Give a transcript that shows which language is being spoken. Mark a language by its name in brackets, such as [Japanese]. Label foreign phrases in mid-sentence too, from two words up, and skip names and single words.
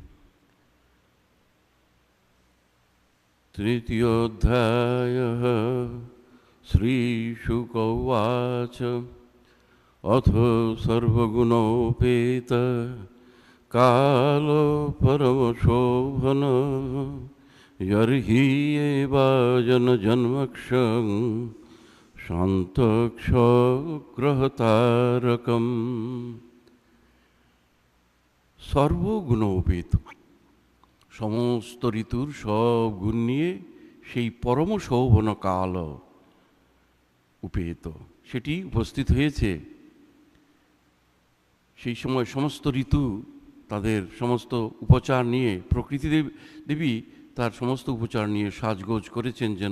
[Bangla] তৃতীয় অধ্যায়। [Sanskrit] শ্রীশুক উবাচ অথ সর্বগুণোপেত কাল পরমশোভন यर्हि एवाजन जन्मक्षं शान्तक्षग्रहतारकम्। [Bangla] সর্বগুণোপেত, সমস্ত ঋতুর সব গুণ নিয়ে সেই পরম শোভন কাল উপেত, সেটি উপস্থিত হয়েছে। সেই সময় সমস্ত ঋতু তাদের সমস্ত উপচার নিয়ে, প্রকৃতি দেবী তার সমস্ত উপচার নিয়ে সাজগোজ করেছেন যেন।